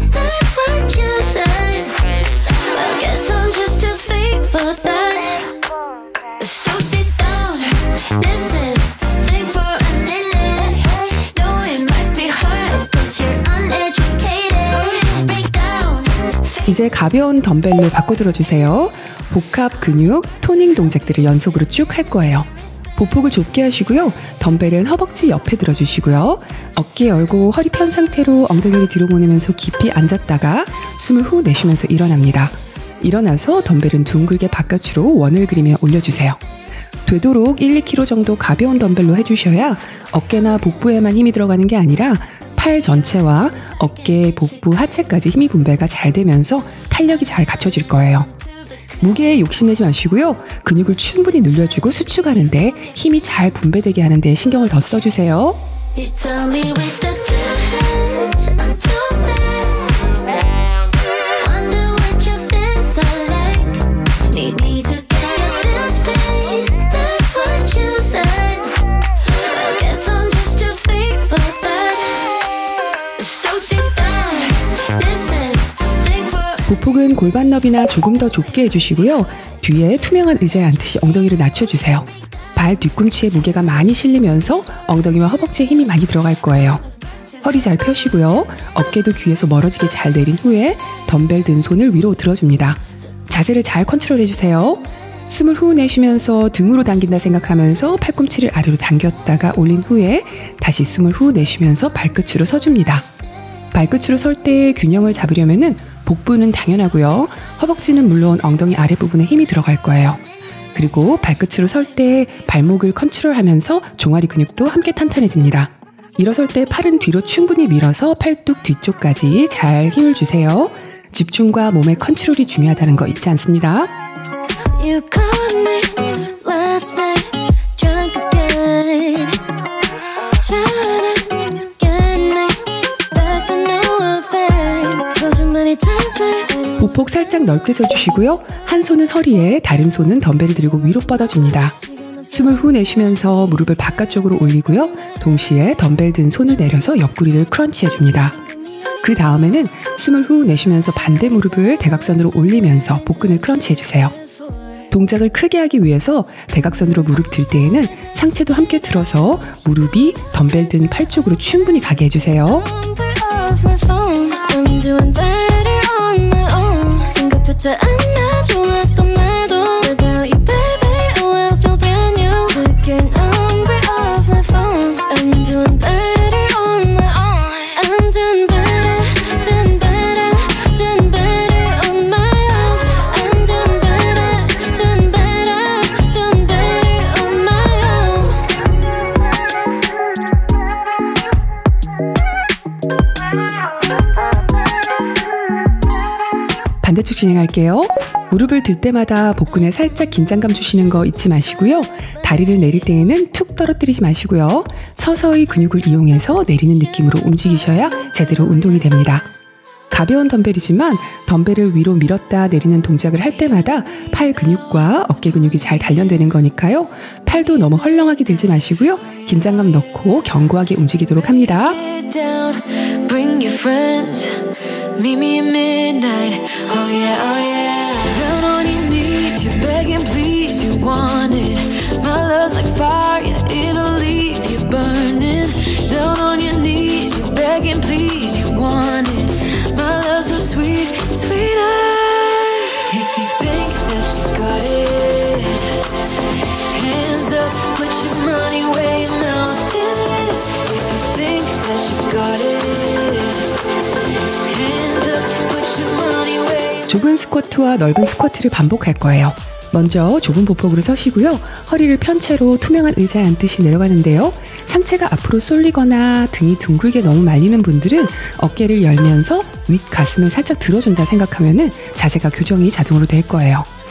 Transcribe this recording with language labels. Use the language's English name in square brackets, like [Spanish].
[English] That's what you said. I guess I'm just too fake for that. So sit down, listen, think for a minute. Know it might be hard 'cause you're uneducated. Break down. [Korean] 이제 가벼운 덤벨로 바꿔 들어주세요. 복합 근육, 토닝 동작들을 연속으로 쭉 할 거예요. 보폭을 좁게 하시고요. 덤벨은 허벅지 옆에 들어주시고요. 어깨 열고 허리 편 상태로 엉덩이를 뒤로 보내면서 깊이 앉았다가 숨을 후 내쉬면서 일어납니다. 일어나서 덤벨은 둥글게 바깥으로 원을 그리며 올려주세요. 되도록 1-2kg 정도 가벼운 덤벨로 해주셔야 어깨나 복부에만 힘이 들어가는 게 아니라 팔 전체와 어깨, 복부, 하체까지 힘이 분배가 잘 되면서 탄력이 잘 갖춰질 거예요. 무게에 욕심내지 마시고요. 근육을 충분히 늘려주고 수축하는데 힘이 잘 분배되게 하는데 신경을 더 써주세요. [English] You tell me with the two hands, I'm too bad. Wonder what you think I like. Need me to get your bills paid. That's what you said. I guess I'm just too fake for that. So sit down, listen, think for. [Korean] 보폭은 골반 너비나 조금 더 좁게 해주시고요. 뒤에 투명한 의자에 앉듯이 엉덩이를 낮춰주세요. 발 뒤꿈치에 무게가 많이 실리면서 엉덩이와 허벅지에 힘이 많이 들어갈 거예요. 허리 잘 펴시고요. 어깨도 귀에서 멀어지게 잘 내린 후에 덤벨 든 손을 위로 들어줍니다. 자세를 잘 컨트롤해주세요. 숨을 후 내쉬면서 등으로 당긴다 생각하면서 팔꿈치를 아래로 당겼다가 올린 후에 다시 숨을 후 내쉬면서 발끝으로 서줍니다. 발끝으로 설 때 균형을 잡으려면은 복부는 당연하고요. 허벅지는 물론 엉덩이 아랫부분에 힘이 들어갈 거예요. 그리고 발끝으로 설 때 발목을 컨트롤하면서 종아리 근육도 함께 탄탄해집니다. 일어설 때 팔은 뒤로 충분히 밀어서 팔뚝 뒤쪽까지 잘 힘을 주세요. 집중과 몸의 컨트롤이 중요하다는 거 잊지 않습니다. [English] You called me last night, drunk again. Trying to get me back with no offense. Told you many times, but [Korean] 보폭 살짝 넓게 져주시고요. 한 손은 허리에, 다른 손은 덤벨을 들고 위로 뻗어줍니다. 숨을 후 내쉬면서 무릎을 바깥쪽으로 올리고요. 동시에 덤벨 든 손을 내려서 옆구리를 크런치 해줍니다. 그 다음에는 숨을 후 내쉬면서 반대 무릎을 대각선으로 올리면서 복근을 크런치 해주세요. 동작을 크게 하기 위해서 대각선으로 무릎 들 때에는 상체도 함께 들어서 무릎이 덤벨 든 팔 쪽으로 충분히 가게 해주세요. [English] number of my phone. I'm doing better on my own. [Korean] 생각조차 안 나좋았던 나도 [English] without you, baby, oh, I feel brand new. Took your number off my phone. I'm doing better on my own. I'm doing better, doing better, doing better on my own. I'm doing better, doing better, doing better on my own. [Korean] 반대쪽 진행할게요. 무릎을 들 때마다 복근에 살짝 긴장감 주시는 거 잊지 마시고요. 다리를 내릴 때에는 툭 떨어뜨리지 마시고요. 서서히 근육을 이용해서 내리는 느낌으로 움직이셔야 제대로 운동이 됩니다. 가벼운 덤벨이지만 덤벨을 위로 밀었다 내리는 동작을 할 때마다 팔 근육과 어깨 근육이 잘 단련되는 거니까요. 팔도 너무 헐렁하게 들지 마시고요. 긴장감 넣고 견고하게 움직이도록 합니다. [English] Get down, bring your friends. Meet me at midnight. Oh yeah, oh yeah. Down on your knees, you're begging, please, you want it. My love's like fire, it'll leave you burning. Down on your knees, you're begging, please, you want it. My love's so sweet, sweeter. If you think that you got it, hands up, put your money where your mouth is. If you think that you got it, hands up, put your money [Korean] 스쿼트와 넓은 스쿼트를 반복할 거예요. 먼저 좁은 보폭으로 서시고요. 허리를 편 채로 투명한 의자에 앉듯이 내려가는데요. 상체가 앞으로 쏠리거나 등이 둥글게 너무 말리는 분들은 어깨를 열면서 윗 가슴을 살짝 들어준다 생각하면 자세가 교정이 자동으로 될 거예요.